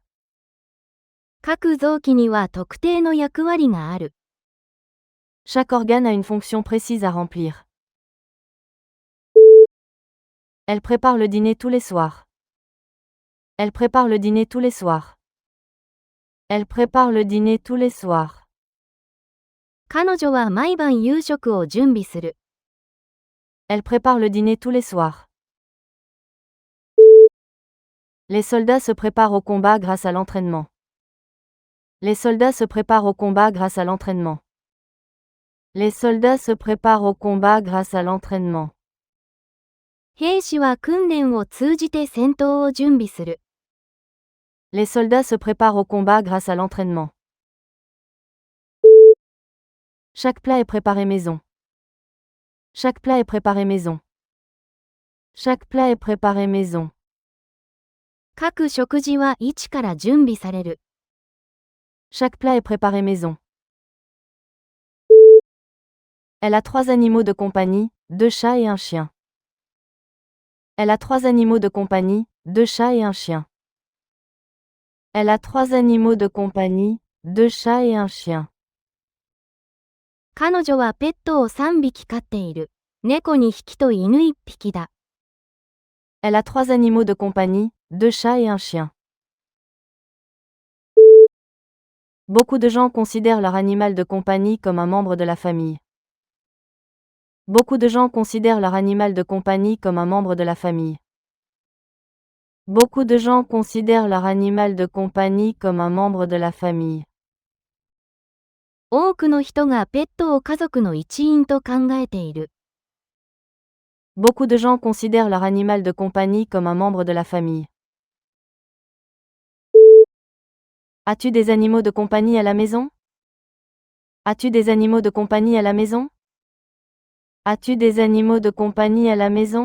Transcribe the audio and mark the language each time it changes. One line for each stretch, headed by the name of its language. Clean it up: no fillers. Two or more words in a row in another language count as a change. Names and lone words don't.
Japanese: 各臓器には特定の役割がある。
French: Chaque organe a une fonction précise à remplir. Elle prépare le dîner tous les soirs. Elle prépare le dîner tous les soirs. Elle prépare le dîner tous les soirs.
Japanese: 彼女は毎晩夕食を準備する。
French: Elle prépare le dîner tous les soirs. Les soldats se préparent au combat grâce à l'entraînement. Les soldats se préparent au combat grâce à l'entraînement. Les soldats se préparent au combat grâce à l'entraînement.
Japanese: 兵士は訓練を通じて戦闘を準備する。
French: Les soldats se préparent au combat grâce à l'entraînement. Chaque plat est préparé maison. Chaque plat est préparé maison. Chaque plat est préparé maison.
Japanese: 各食事は一から準備される。
French: Chaque plat est préparé maison. Elle a 3 animaux de compagnie, 2 chats et un chien. Elle a 3 animaux de compagnie, 2 chats et un chien. Elle a 3 animaux de compagnie, 2 chats et un chien.
Japanese: 彼女はペットを3匹飼っている。猫2匹と犬1匹だ。
French: Elle a 3 animaux de compagnie, 2 chats et un chien. Beaucoup de gens considèrent leur animal de compagnie comme un membre de la famille. Beaucoup de gens considèrent leur animal de compagnie comme un membre de la famille. Beaucoup de gens considèrent leur animal de compagnie comme un membre de la famille.
Japanese: 多くの人がペットを家族の一員と考えている。
French: Beaucoup de gens considèrent leur animal de compagnie comme un membre de la famille. As-tu des animaux de compagnie à la maison? As-tu des animaux de compagnie à la maison? As-tu des animaux de compagnie à la maison?